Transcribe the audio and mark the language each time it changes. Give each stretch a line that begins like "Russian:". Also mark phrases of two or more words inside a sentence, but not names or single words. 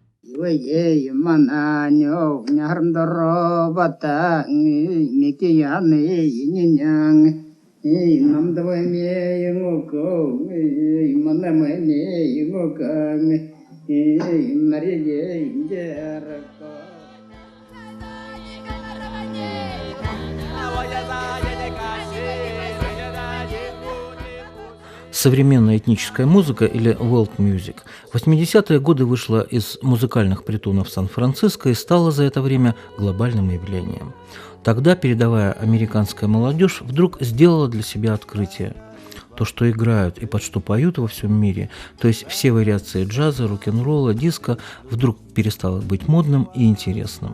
Russian: Ye mananyo nyarndoro bata miki yane yinyang namdwa me yungoko manamane yungoko mariye injarako. Современная этническая музыка или
English: world music
Russian: в 80-е годы вышла из музыкальных притонов Сан-Франциско и стала за это время глобальным явлением. Тогда передовая американская молодежь вдруг сделала для себя открытие. То, что играют и под что поют во всем мире, то есть все вариации джаза, рок-н-ролла, диска, вдруг перестало быть модным и интересным.